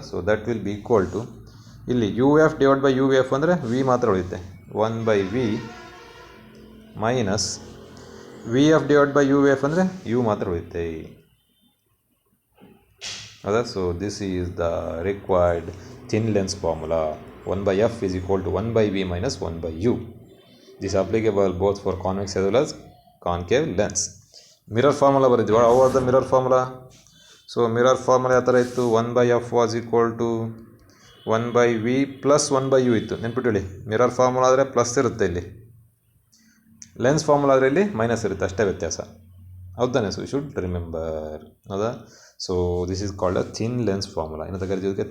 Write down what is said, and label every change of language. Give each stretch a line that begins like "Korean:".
English: so that will be equal to, ಇಲ್ಲಿ u f divide by u v f ಅಂದರೆ
Kannada: V ಮಾತ್ರ ಉಳಿಯುತ್ತೆ.
English: 1/v minus v f divide by u v f ಅಂದರೆ
Kannada: you ಮಾತ್ರ ಉಳಿಯುತ್ತೆ.
English: ಹೌದಾ? So this is the required thin lens formula. 1/f is equal to 1/v minus 1/u. This is applicable both for convex as well as concave lens.
Kannada: Mirror formula ಬರೀತೀವಿ.
English: how was the mirror formula?
Kannada: So mirror formula ಯಾವ ಥರ ಇತ್ತು,
English: 1/f was equal to 1/v plus 1/u
Kannada: ಇತ್ತು. ನೆನ್ಪಿಟ್ಟು ಹೇಳಿ, mirror formula ಆದರೆ plus ಇರುತ್ತೆ ಇಲ್ಲಿ. Lens formula ಅದರಲ್ಲಿ minus ಇರುತ್ತೆ, ಅಷ್ಟೇ ವ್ಯತ್ಯಾಸ.
English: ಹೌದಾನೆ? So you should remember. ಹೌದಾ? So this is called a thin lens formula.
Kannada: ಏನಂತ ಕರಿತೀವಿ?